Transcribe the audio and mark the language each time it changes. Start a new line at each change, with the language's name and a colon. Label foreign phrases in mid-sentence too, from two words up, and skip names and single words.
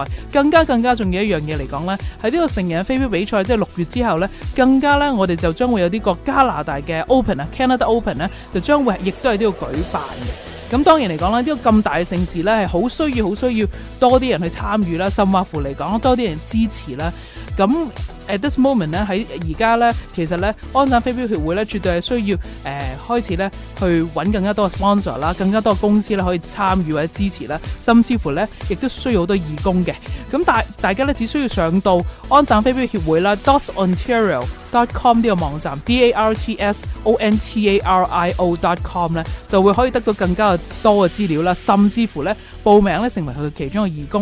Cantonese: 更加重要一樣嘢嚟講咧，喺呢個成人飛鏢比賽，即係6月之後咧，更加咧我哋就將會有呢個加拿大嘅 Open 啊 Canada Open 咧，就將會亦都係呢個舉辦嘅。咁當然嚟講啦，呢個咁大嘅盛事咧係好需要多啲人去參與啦，甚或乎嚟講多啲人支持啦。咁
English: at this moment
Cantonese: 咧喺而家咧，其實咧安省飛鏢協會咧絕對係需要開始咧去揾更加多嘅 sponsor 啦，更加多嘅公司咧可以參與或者支持啦，甚至乎咧亦都需要好多義工嘅。咁大家咧只需要上到安省飛鏢協會啦 dartsontario.com 呢個網站 dartsontario.com 咧就會可以得到更加多嘅資料啦，甚至乎咧報名咧成為佢嘅其中嘅義工。